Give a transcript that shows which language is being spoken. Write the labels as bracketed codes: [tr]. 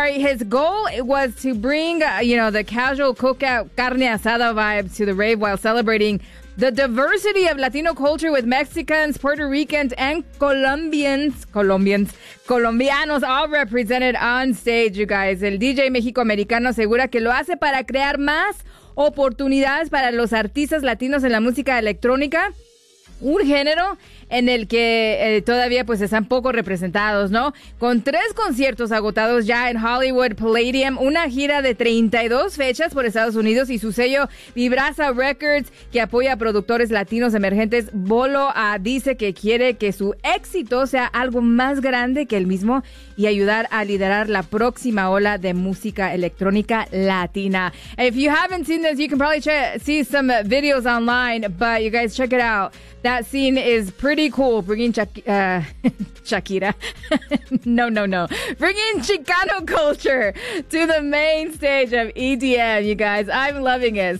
[en] His goal was to bring, the casual cookout carne asada vibe to the rave while celebrating the diversity of Latino culture with Mexicans, Puerto Ricans, and Colombianos all represented on stage, you guys. [es] El DJ Mexico Americano asegura que lo hace para crear más oportunidades para los artistas latinos en la música electrónica. Un género en el que todavía pues están poco representados, ¿no? Con 3 conciertos agotados ya en Hollywood Palladium, una gira de 32 fechas por Estados Unidos y su sello Vibraza Records, que apoya a productores latinos emergentes, Bolo dice que quiere que su éxito sea algo más grande que el mismo y ayudar a liderar la próxima ola de música electrónica latina. [en] If you haven't seen this, you can probably see some videos online, but you guys check it out. That scene is pretty cool. Bringing Shakira. No. Bringing Chicano culture to the main stage of EDM, you guys. I'm loving it.